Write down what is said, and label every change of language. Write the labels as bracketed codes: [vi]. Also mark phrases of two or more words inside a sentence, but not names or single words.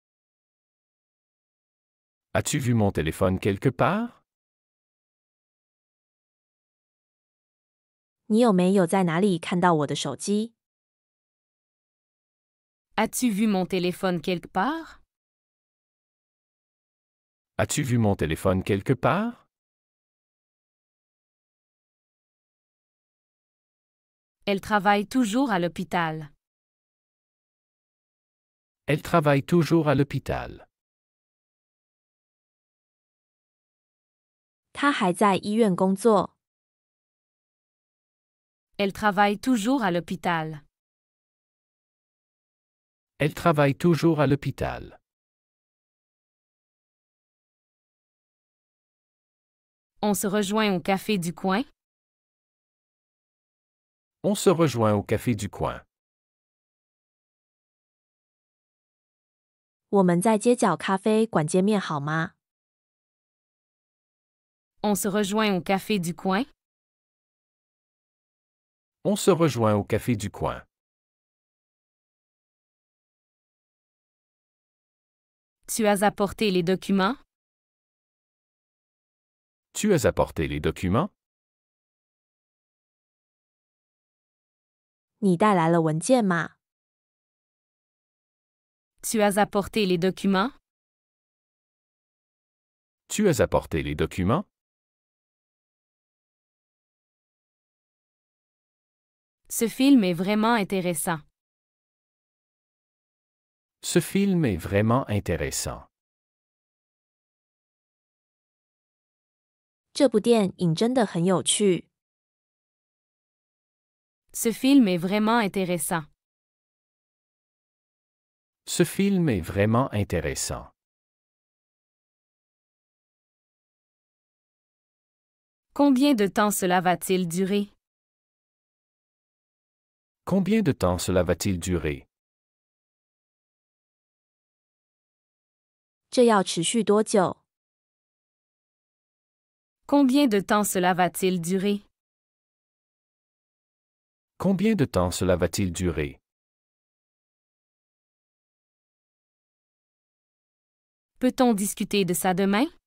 [fr] As-tu vu mon téléphone quelque part? [zh] 你有没有在哪里看到我的手机？ [fr] As-tu vu mon téléphone quelque part? As-tu vu mon téléphone quelque part? Elle travaille toujours à l'hôpital. Elle travaille toujours à l'hôpital. [zh] 他还在医院工作。 [fr] Elle travaille toujours à l'hôpital. Elle travaille toujours à l'hôpital. On se rejoint au café du coin. On se rejoint au café du coin. [zh] 我们在街角咖啡馆见面好吗？ [fr] On se rejoint au café du coin. On se rejoint au café du coin. Tu as apporté les documents? Tu as apporté les documents? [zh] 你带来了文件吗？ [fr] Tu as apporté les documents? Tu as apporté les documents? Ce film est vraiment intéressant. Ce film est vraiment intéressant. [zh] 这部电影真的很有趣。 [fr] Ce film est vraiment intéressant. Ce film est vraiment intéressant. Combien de temps cela va-t-il durer? Combien de temps cela va-t-il durer? [zh] 这要持续多久？ [fr] Combien de temps cela va-t-il durer? Combien de temps cela va-t-il durer? Peut-on discuter de ça demain?